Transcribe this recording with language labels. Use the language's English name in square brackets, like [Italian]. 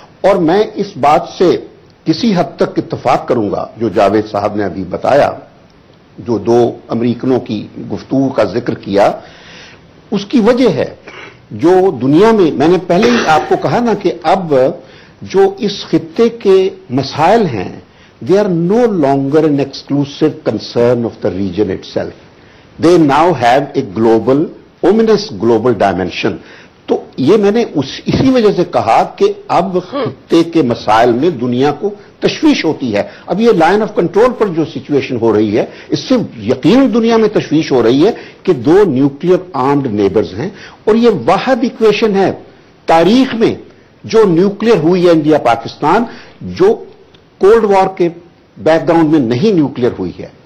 [Urdu] اور میں اس بات سے کسی حد تک اتفاق کروں گا جو جاوید صاحب نے ابھی بتایا، جو دو امریکنوں کی گفتگو کا ذکر کیا، اس کی وجہ ہے جو دنیا میں نے پہلے ہی آپ کو کہا نا کہ اب جو اس خطے کے مسائل ہیں [English] they are no longer an exclusive concern of the region itself. They now have a global, ominous global dimension. [Urdu] تو یہ میں نے اسی وجہ سے کہا کہ اب خطے کے مسائل میں دنیا کو تشویش ہوتی ہے. اب یہ لائن آف کنٹرول پر جو سچویشن ہو رہی ہے، اس سے یقیناً دنیا میں تشویش ہو رہی ہے کہ دو نیوکلیر آرمڈ نیبرز ہیں، اور یہ واحد ایکویشن ہے تاریخ میں جو نیوکلیر ہوئی ہے انڈیا پاکستان، جو کولڈ وار کے بیک گراؤنڈ میں نہیں نیوکلیر ہوئی ہے.